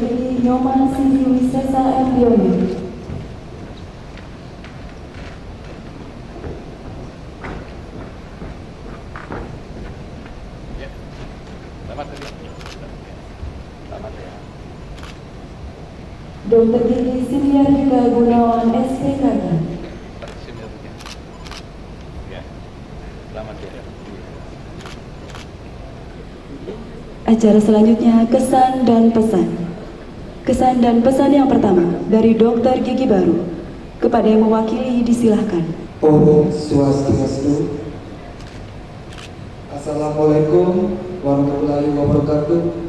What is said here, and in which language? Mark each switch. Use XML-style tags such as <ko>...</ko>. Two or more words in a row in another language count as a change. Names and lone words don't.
<id>Gigi Nyoman Sidi Wisesa Embiomi, Dr. Gigi Sidiartika Gunawan SPKG. Acara selanjutnya kesan dan pesan. Kesan dan pesan yang pertama dari Dr. Gigi Baru. Kepada yang mewakili disilahkan.</id> <ban>Om Swastiastu.</ban> <ar>السلام عليكم ورحمة الله وبركاته.</ar>